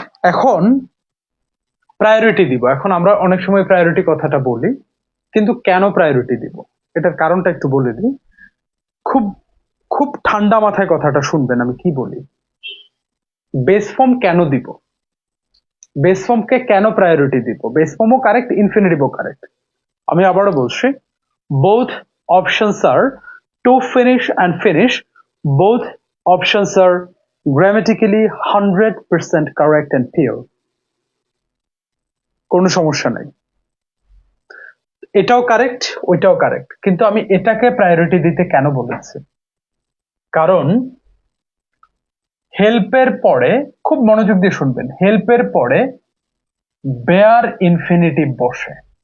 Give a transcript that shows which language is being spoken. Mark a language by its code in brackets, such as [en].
[bn] এখন প্রায়োরিটি দিব। এখন আমরা অনেক সময় প্রায়োরিটি কথাটা বলি, কিন্তু কেন প্রায়োরিটি দিব এটার কারণটা একটু বলে দিই। খুব খুব ঠান্ডা মাথায় কথাটা শুনবেন আমি কি বলি। বেস ফর্ম কেন দিব, বেস ফর্মকে কেন প্রায়োরিটি দিব? Base ফর্মও correct, ইনফিনিটিভও correct. আমি আবারও বলছি, [en] both options are to finish and finish, both options are grammatically 100% correct and pure, [bn] কোনো সমস্যা নাই। এটাও কারেক্ট, ওইটাও কারেক্ট, কিন্তু আমি এটাকে প্রায়োরিটি দিতে কেন বলেছি? কারণ হেল্পের পরে, খুব মনোযোগ দিয়ে শুনবেন, হেল্পের পরে বেয়ার ইনফিনিটিভ বসে।